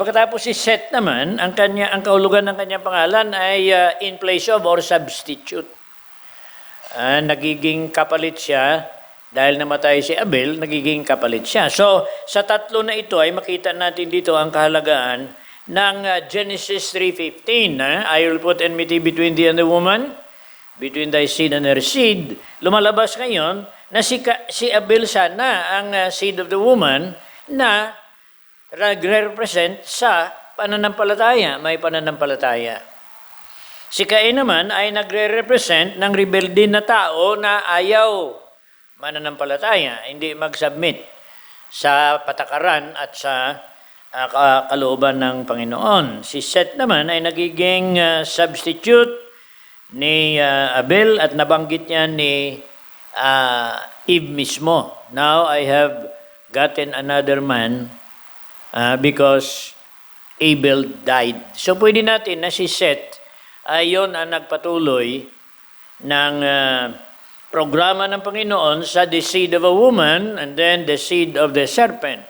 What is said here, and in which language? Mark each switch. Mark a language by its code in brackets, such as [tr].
[tl] Pagkatapos si Seth naman, ang kahulugan ng kanyang pangalan ay [en] in place of or substitute. [tl] Nagiging kapalit siya dahil namatay si Abel, nagiging kapalit siya. So, sa tatlo na ito ay makita natin dito ang kahalagaan ng Genesis 3:15. [en] I will put enmity between thee and the woman, between thy seed and her seed. [tl] Lumalabas ngayon na si Abel sana ang [en] seed of the woman [tl] na nagre-represent sa pananampalataya, may pananampalataya. Si Cain naman ay nagre-represent ng rebelde na tao na ayaw mananampalataya, hindi mag-submit sa patakaran at sa kalooban ng Panginoon. Si Seth naman ay nagiging substitute ni Abel at nabanggit niya ni Eve mismo. [en] Now I have gotten another man because Abel died. [tl] So pwede natin na si Seth ay yun ang nagpatuloy ng programa ng Panginoon sa [en] the seed of a woman and then the seed of the serpent.